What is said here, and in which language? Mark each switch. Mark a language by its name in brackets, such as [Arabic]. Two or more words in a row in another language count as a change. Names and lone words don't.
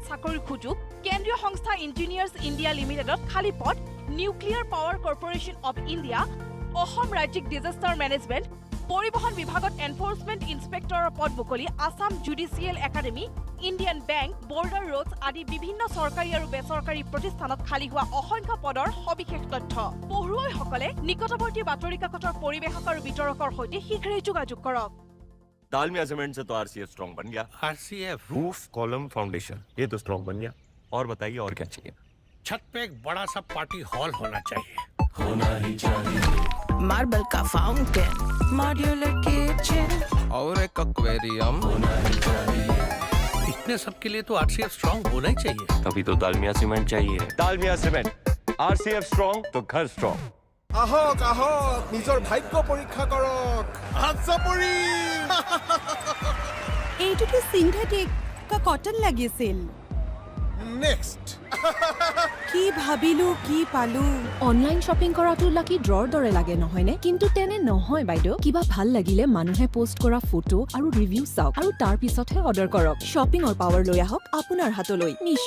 [Assamese] চাকৰিৰ সুযোগ কেন্দ্ৰীয় সংস্থা ইঞ্জিনিয়াৰ্ছ ইণ্ডিয়া লিমিটেডত খালী পদ নিউক্লিয়াৰ পাৱাৰ কৰ্পোৰেশ্যন অফ ইণ্ডিয়া অসম ৰাজ্যিক ডিজাস্টাৰ মেনেজমেণ্ট পৰিবহণ বিভাগত এনফোৰ্সমেণ্ট ইন্সপেক্টৰৰ পদ মুকলি আসাম জুডিচিয়েল একাডেমি ইণ্ডিয়ান বেংক বৰ্ডাৰ ৰোডছ আদি বিভিন্ন চৰকাৰী আৰু বেচৰকাৰী প্ৰতিষ্ঠানত খালী হোৱা অসংখ্য পদৰ সবিশেষ তথ্য পঢ়ুৱৈসকলে নিকটৱৰ্তী বাতৰি কাকতৰ পৰিৱেশক আৰু বিতৰকৰ সৈতে শীঘ্ৰেই যোগাযোগ কৰক [Hindi] दालमिया सीमेंट से तो आरसीएफ स्ट्रांग बन गया। [English] RCF roof column foundation [Hindi] ये तो स्ट्रांग बन गया। और बताइए और क्या चाहिए? छत पे एक बड़ा सा [English] party hall [Hindi] होना चाहिए। होना ही चाहिए। मार्बल का फाउंटेन, [English] modular kitchen [Hindi] और एक एक्वेरियम होना ही चाहिए। इतने सब के लिए तो आरसीएफ स्ट्रांग होना ही चाहिए। तभी तो दालमिया सीमेंट चाहिए। दालमिया सीमेंट आरसीएफ स्ट्रांग तो घर स्ट्रांग। [Assamese] আহক আহক নিজৰ ভাগ্য পৰীক্ষা কৰক হাতচাপৰি এইটোতো [English] synthetic cotton [Assamese] লাগিছিল নেক্সট কি ভাবিলো কি পালো [English] online shopping [Assamese] কৰাটো [English] lucky draw [Assamese] দৰে লাগে নহয়নে কিন্তু তেনে নহয় বাইদেউ কিবা ভাল লাগিলে মানুহে পোষ্ট কৰা ফটো আৰু ৰিভিউ চাওক আৰু তাৰ পিছতহে অৰ্ডাৰ কৰক [English] shopping power [Assamese] লৈ আহক আপোনাৰ হাতলৈ মিছো